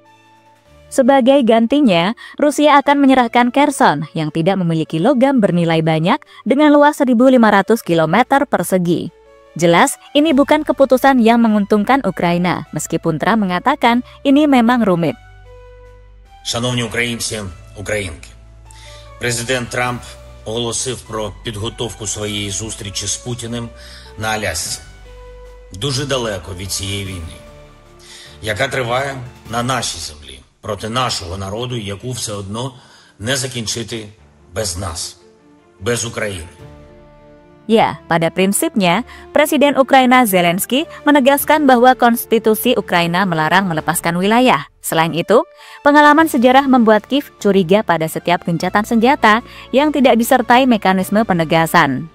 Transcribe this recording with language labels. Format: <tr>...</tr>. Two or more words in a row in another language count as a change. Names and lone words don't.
<id>Sebagai gantinya, Rusia akan menyerahkan Kherson yang tidak memiliki logam bernilai banyak dengan luas 1.500 km persegi. Jelas, ini bukan keputusan yang menguntungkan Ukraina, meskipun Trump mengatakan ini memang rumit.</id> <uk>Шановні українці, українки, президент Трамп оголосив про підготовку своєї зустрічі з Путіним на Алясці. Дуже далеко від цієї війни, яка триває на нашій землі, проти нашого народу, яку все одно не закінчити без нас, без України.</uk> <id>Ya, pada prinsipnya, Presiden Ukraina Zelensky menegaskan bahwa konstitusi Ukraina melarang melepaskan wilayah. Selain itu, pengalaman sejarah membuat Kiev curiga pada setiap gencatan senjata yang tidak disertai mekanisme penegasan.</id>